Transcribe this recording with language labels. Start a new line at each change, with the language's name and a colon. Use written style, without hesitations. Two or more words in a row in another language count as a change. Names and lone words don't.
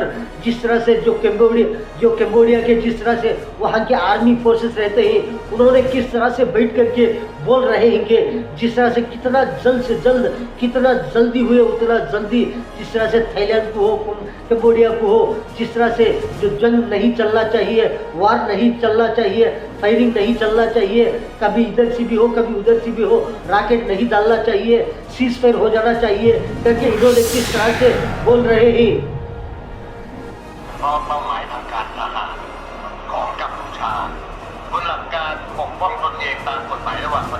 Hindi: जिस तरह से जो कैम्बोडिया के जिस तरह से वहाँ के
English: army forces
Hindi: रहते हैं, उन्होंने किस तरह से बैठ करके बोल रहे हैं कि जिस तरह से कितना जल्द से जल्द, कितना जल्दी हुए उतना जल्दी जिस तरह से थाईलैंड को हो, कैम्बोडिया को हो, जिस तरह से जो जंग नहीं चलना चाहिए, वार नहीं चलना चाहिए, फायरिंग नहीं चलना चाहिए, कभी इधर से भी हो कभी उधर से भी हो, रॉकेट नहीं डालना चाहिए,
English: cease fire
Hindi: हो जाना चाहिए करके इन्होंने किस तरह से बोल रहे हैं।
Thai: เพราะเป้าหมายทางการทหารของกัมพู ชาบนหลักการปกป้องตนเองตามกฎหมายระหว่างประ